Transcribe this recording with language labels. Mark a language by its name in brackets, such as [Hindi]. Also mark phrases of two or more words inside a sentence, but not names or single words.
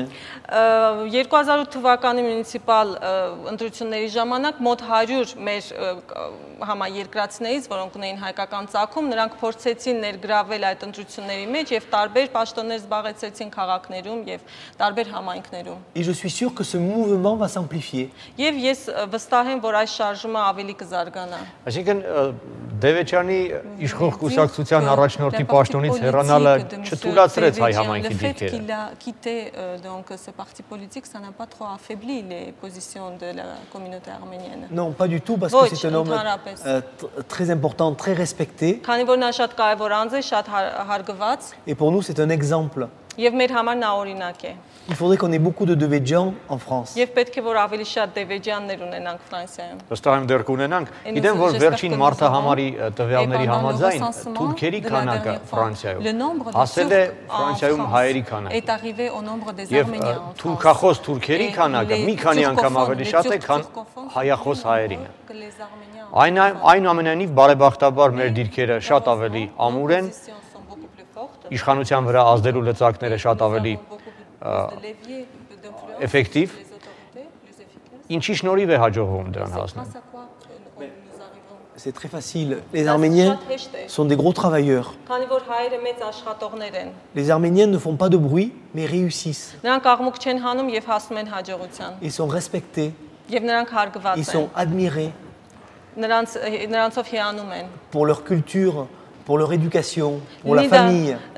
[Armenian] 2008 թվականի մունիցիպալ ընտրությունների ժամանակ մոտ 100 մեր համաերկրացիներից, որոնք ունեին հայկական ծագում, նրանք փորձեցին ներգրավել այդ ընտրությունների մեջ եւ տարբեր պաշտոններ զբաղեցրեցին քաղաքներում եւ տարբեր համայնքներում։ [French] Et je suis sûr que ce mouvement va s'amplifier. [Armenian] Եվ ես վստահ եմ, որ այս շարժումը ավելի կզարգանա։ Այսինքն Դևեջյանի իշխող կուսակցության առաջնորդի պաշտոնից հեռանալը չթույլատրեց հայ համայնքի դիրքերը։ [French] Parti politique, ça n'a pas trop affaibli les positions de la communauté arménienne. Non, pas du tout, parce que c'est un homme très important, très respecté. Et pour nous, c'est un exemple. Il faudrait qu'on ait beaucoup de Devedjian en France. [Armenian] Վստահ եմ դեռ կունենանք։ Գիտեմ, որ վերջին մարտահամարի տվյալների համաձայն թուրքերի քանակը Ֆրանսիայում հասել է Ֆրանսիայում հայերի քանակը։ Եվ թուրքախոս թուրքերի քանակը մի քանի անգամ ավելի շատ է, քան հայախոս հայերինը։ Այնուամենայնիվ բարեբախտաբար մեր դիրքերը շատ ավելի ամուր են, իշխանության վրա ազդելու լծակները շատ ավելի էֆեկտիվ։ Ինչի շնորհիվ է հաջողվում դրան հասնել։ [French] C'est très facile. Les Arméniens sont des gros travailleurs. Les Arméniens ne font pas de bruit, mais réussissent. Ils sont respectés. Ils sont admirés pour leur culture, pour leur éducation, pour la famille.